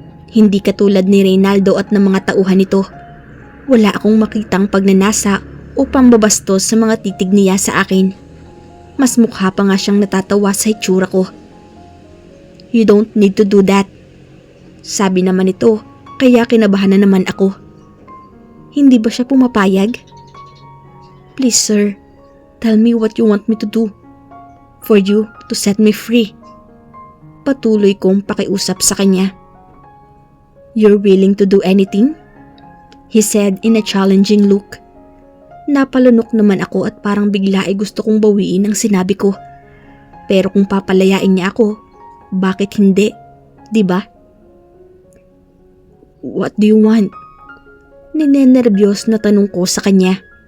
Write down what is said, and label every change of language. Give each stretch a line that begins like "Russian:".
Filipino: Hindi katulad ni Reynaldo at ng mga tauhan nito. Wala akong makitang pagnanasa o pambabastos sa mga titig niya sa akin. Mas mukha pa nga siyang natatawa sa itsura ko.
English: "You don't need to do that,"
Filipino: sabi naman ito, kaya kinabahan na naman ako. Hindi ba siya pumapayag?
English: "Please sir, tell me what you want me to do for you to set me free."
Filipino: Patuloy kong pakiusap sa kanya.
English: "You're willing to do anything?" he said in a challenging look.
Filipino: Napalunok naman ako at parang bigla ay gusto kong bawiin ang sinabi ko. Pero kung papalayain niya ako, Bakit hindi? 'Di ba?
English: What do you want?
Filipino: Ninenerbiyos na tanong ko sa kanya.